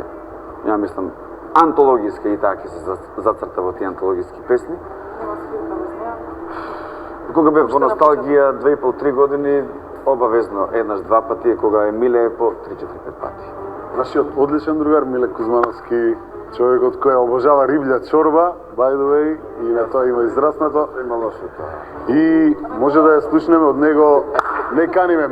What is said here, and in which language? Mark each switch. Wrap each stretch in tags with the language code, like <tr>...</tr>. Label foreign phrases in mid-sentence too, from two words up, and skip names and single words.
<mk>Ја мислам антологиска и таа ќе се зацрта во тие антологиски песни. Кога бев во носталгија 2,5-3 години, обавезно еднаш два пати, кога е Миле по 3-4-5 пати. нашиот одличен другар Миле Кузмановски, човекот кој обожава риблја чорба,</mk> <en>by the way,</en> <mk>и на тоа има израснато. Има лошо тоа. И може да ја слушнеме од него. Не каниме.</mk>